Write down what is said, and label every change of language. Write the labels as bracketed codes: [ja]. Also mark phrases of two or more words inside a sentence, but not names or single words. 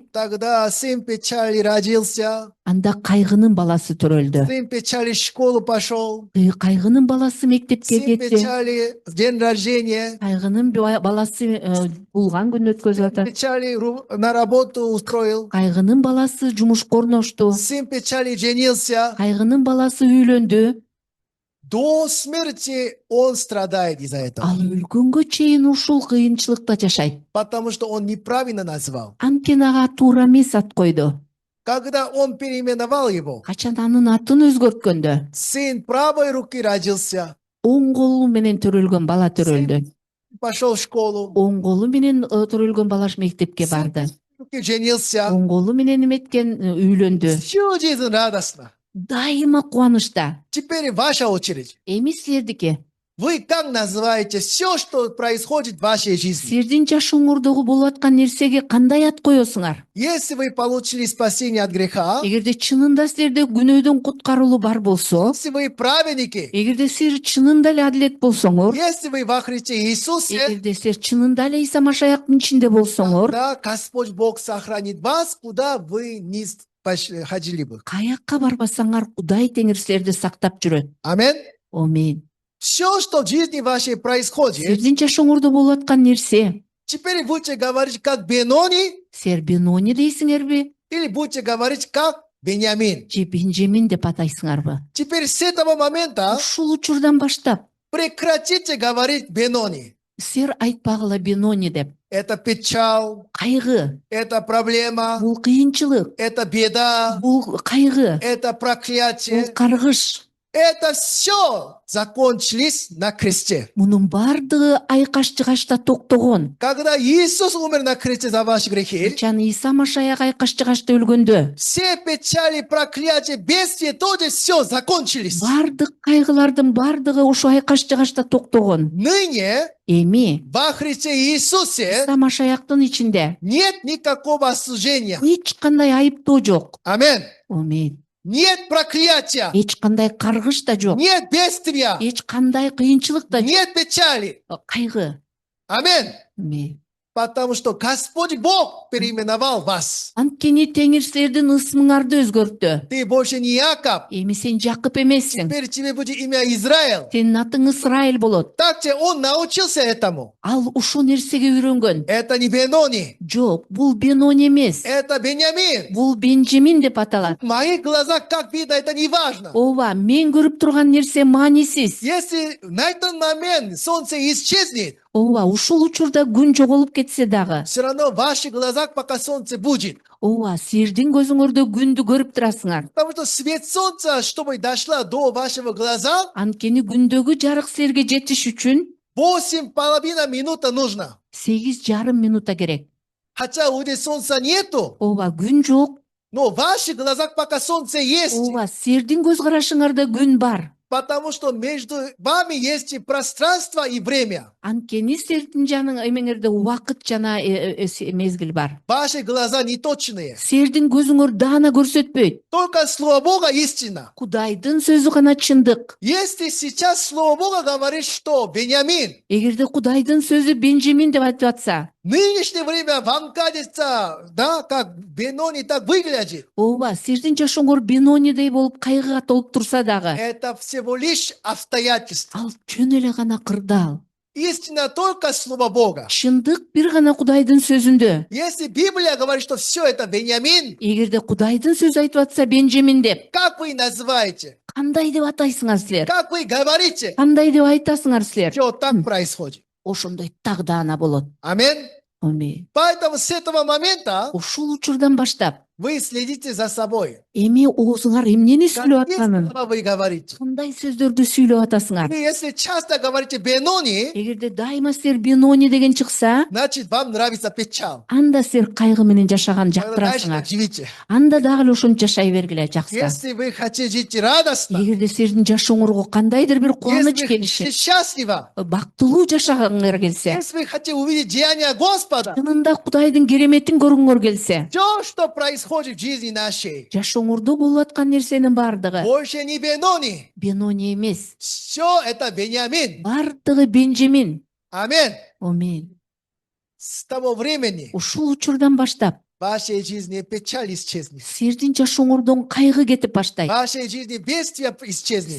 [ru] тогда сын печали родился, [ky] анда кайгынын баласы төрөлдү. [ru] сын печали в школу пошел, [ky] Кайгынын баласы мектепке [ru] сын [ky] кетти. [ru] печали день рождения, [ky] Кайгынын баласы туулган күн өткөзүп атат. [ru] печали на работу устроил, [ky] Кайгынын баласы жумушка орношту. [ru] сын печали женился. [ky] Кайгынын баласы үйлөндү. [ru] До смерти он страдает из-за этого, [ky] Ал өлгөнгө чейин ушул кыйынчылыкта жашайт. [ru] потому что он неправильно назвал. [ky] Анткени ага туура эмес ат койду. [ru] Когда он переименовал его, [ky] Качан анын атын өзгөрткөндө, [ru] сын правой руки родился, [ky] оң колу менен төрөлгөн бала төрөлдү. [ru] пошел в школу, [ky] Оң колу менен төрөлгөн бала мектепке барды. [ru] руки женился. [ky] Оң колу менен эметкен үйлөндү. [ru] Всю жизнь радостно. [ky] Дайыма кубанычта. [ru] Теперь ваша очередь. [ky] Эми силердики. [ru] Вы как называете все, что происходит в вашей жизни? [ky] Силердин жашооңордогу болуп аткан нерсеге кандай ат коесуңар? [ru] Если вы получили спасение от греха, [ky] Эгерде чынында силерде күнөөдөн куткарылуу бар болсо, [ru] если вы праведники, [ky] эгерде силер чынында эле адилет болсоңор, [ru] если вы во Христе Иисусе, [ky] эгерде силер чынында эле Иса Машаяктын ичинде болсоңор, [ru] тогда Господь Бог сохранит вас, куда вы не ходили бы. [ky] каякка барбасаңар Кудай Теңир силерди сактап жүрөт. [ru] Аминь. [ky] Амин. [ru] Все, что в жизни вашей происходит, [ky] Силердин жашооңордо болуп аткан нерсе, [ru] теперь будете говорить как Бенони [ky] силер Бенони дейсиңерби [ru] или будете говорить как Беньямин. [ky] же Бенжемин деп атайсыңарбы? [ru] Теперь с этого момента [ky] Ушул учурдан баштап [ru] прекратите говорить Бенони. [ky] силер айтпагыла Бенони деп. [ru] Это печаль, [ky] Кайгы, [ru] это проблема, [ky] бул кыйынчылык, [ru] это беда, [ky] бул кайгы, [ru] это [ky] бул [ru] проклятие. [ky] каргыш. [ru] Это все закончились на кресте. [ky] Мунун бардыгы айкаш жыгачта токтогон. [ru] Когда Иисус умер на кресте за ваши грехи, [ky] Качан Иса Машаяк айкаш жыгачта өлгөндө [ru] все печали, проклятия, бедствия тоже все закончились. [ky] бардык кайгылардын бардыгы ошо айкаш жыгачта токтогон. [ru] Ныне [ky] Эми [ru] во Христе Иисусе [ky] Иса Машаяктын ичинде [ru] нет никакого осуждения. [ky] эч кандай айыптоо жок. [ru] Аминь. [ky] Амин. [ru] Нет проклятия, [ky] Эч кандай каргыш да жок. [ru] нет бедствия, [ky] Эч кандай кыйынчылык да жок. [ru] нет печали. [ky] Кайгы. [ru] Аминь. [ky] Амин. [ru] Потому что Господь Бог переименовал вас. [ky] Анткени Теңир силердин ысмыңарды өзгөрттү. [ru] Ты больше не Яков. [ky] Эми сен Жакып эмессиң. [ru] Теперь тебе будет имя Израиль. [ky] Сенин атың Ысрайыл болот. [ru] Так он научился этому. [ky] Ал ушул нерсеге үйрөнгөн. [ru] Это не Бенони, [ky] Жок, бул Бенони эмес. [ru] это Беньямин. [ky] Бул Бенжемин деп аталат. [ru] В моих глазах, как видно, это не важно. [ky] Ооба, мен көрүп турган нерсе маанисиз. [ru] Если на этот момент солнце исчезнет, [ky] Ооба, ушул учурда күн жоголуп кетсе дагы. [ru] все равно в ваших глазах пока солнце будет. [ky] Ооба, силердин көзүңөрдө күндү көрүп турасыңар. [ru] Потому что свет солнца, чтобы дошла до вашего глаза, [ky] Анткени күндөгү жарык силерге жетиш үчүн [ru] 8,5 минуты нужно. [ky] 8,5 минута керек. [ru] Хотя у здесь солнца нету, [ky] Ооба, күн жок. [ru] но в ваших глазах пока солнце есть. [ky] Ооба, силердин көз карашыңарда күн бар. [ru] Потому что между вами есть и пространство и время. [ky] Анткени силердин жаның эмеңерде убакыт жана мезгил бар. [ru] Ваши глаза не точные. [ky] Силердин көзүңөр даана көрсөтпөйт. [ru] Только Слово Бога истина. [ky] Кудайдын сөзү гана чындык. [ru] Если сейчас Слово Бога говорит, что Беньямин, [ky] Эгерде Кудайдын сөзү Бенжемин деп айтып атса, [ru] в нынешнее время вам кажется, да, как Бенони так выглядит. [ky] ооба, силердин жашооңор Бенонидей болуп кайгыга толуп турса дагы, [ru] Это всего лишь обстоятельства. [ky] ал жөн эле гана кырдаал. [ru] Истина только Слово Бога. [ky] Чындык бир гана Кудайдын сөзүндө. [ru] Если Библия говорит, что все это Беньямин, [ky] Эгерде Кудайдын сөзү айтып атса Бенжемин деп, [ru] как вы называете? [ky] кандай деп атайсыңар силер? [ru] Как вы говорите? [ky] Кандай деп айтасыңар силер? [ru] Все так происходит. [ky] Ошондой так даана болот. [ru] Аминь. [ky] Амин. [ru] Поэтому с этого момента [ky] Ушул учурдан баштап, [ru] вы следите за собой. [ky] эми оозуңар эмнени сүйлөп [ru] Какие [ky] атканын, [ru] слова вы говорите? [ky] кандай сөздөрдү сүйлөп атасыңар? [ru] Вы если часто говорите Бенони, [ky] Эгерде дайыма силер Бенони деген чыкса, [ru] значит вам нравится печаль. [ky] анда силер кайгы менен жашаган [ru] Тогда дальше [ky] жактырасыңар. [ru] живите. [ky] Анда дагы эле ошентип жашай бергиле жакса. [ru] Если вы хотите жить радостно, [ky] Эгерде силердин жашооңорго кандайдыр бир кубаныч [ru] если вы хотите [ky] келиши, [ru] счастливо, [ky] бактылуу жашагыңар келсе, [ru] если вы хотите увидеть деяния Господа, [ky] чынында Кудайдын кереметин көргүңөр келсе, [ru] все, что происходит в жизни нашей, [ky] жашооңордо болуп аткан нерсенин бардыгы [ru] больше не Бенони. [ky] Бенони эмес, [ru] Все это Беньямин. [ky] бардыгы Бенжемин. [ru] Аминь. [ky] Амин. [ru] С того времени [ky] Ушул учурдан баштап [ru] в вашей жизни печаль исчезнет. [ky] силердин жашооңордон кайгы кетип [ru] В [ky] баштайт. [ru] вашей жизни бедствие исчезнет.